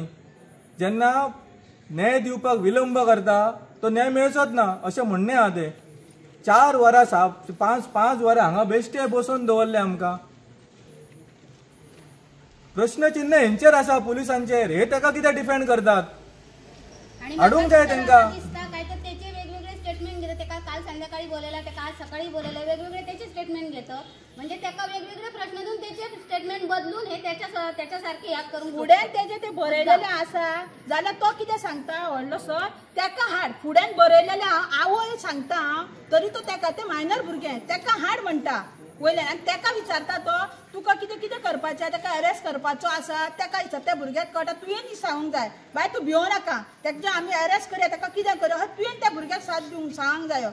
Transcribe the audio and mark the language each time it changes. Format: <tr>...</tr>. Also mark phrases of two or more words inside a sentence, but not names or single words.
<kok>जेन्ना न्याय दिवपाक विलंब करता तो न्याय मेळचोच ना अशें म्हणणें आहा ते. 4 वरां 5 वरां हांगा बेश्टे बसोवन दवरले आमकां. प्रश्नचिन्ह हेंचेर आसा पुलिसांचेर. हे तेका कित्याक डिफेंड करतात? हाडूंक जाय तेंकां.</kok> <mr>काय तर त्याचे वेगवेगळे स्टेटमेंट घेतात. तेका काल संध्याकाळी बोललेला, तेका आज सकाळी बोललेला, वेगवेगळे त्याचे स्टेटमेंट घेतो. म्हणजे तेका वेगवेगळे प्रश्न देऊन त्याचे स्टेटमेंट बदलून हे त्याच्यासारखे याद करून</mr> <kok>फुड्यान तेजे ते बरयलेले आसा जाल्यार तो कितें सांगता व्हडलो सर तेका हाड. फुड्यान बरयलेले आवय सांगता तरी तो तेका ते मायनर भुरगें तेका हाड म्हणटा वयल्यान. आनी तेका विचारता तो तुका कितें कितें करपाचें, तेका अरेस्ट करपाचो आसा. तेका विचार त्या भुरग्याक कळटा तुवें सांगूंक जाय बाय तूं भिवो नाका, तेका आमी अरेस्ट करया, तेका कितें करया तुवें त्या भुरग्याक साथ दिवंक सांगूंक जायो.</kok>